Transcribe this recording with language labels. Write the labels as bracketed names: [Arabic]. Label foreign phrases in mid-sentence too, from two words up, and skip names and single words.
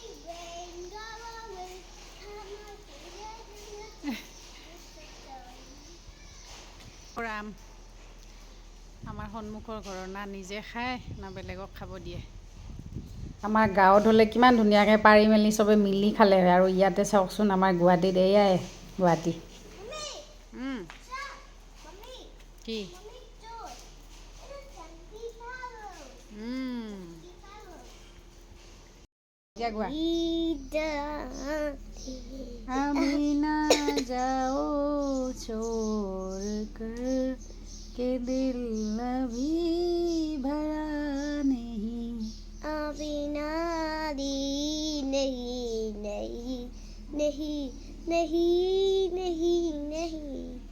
[Assamese] আম আমাৰ সন্মুখৰ ঘৰৰ, না নিজে খায় না বেলেগক খাব দিয়ে। আমাৰ গাঁৱত হ'লে কিমান ধুনীয়াকৈ পাৰি মেলি চবে মিলি খালে হয়, আৰু ইয়াতে চাওকচোন আমাৰ গুৱাহাটীত এয়াই গুৱাহাটী। কি? [Hindi] अभी ना जाओ छोड़ कर के दिल अभी भरा नहीं, अभी ना दी नहीं नहीं नहीं नहीं नहीं नहीं,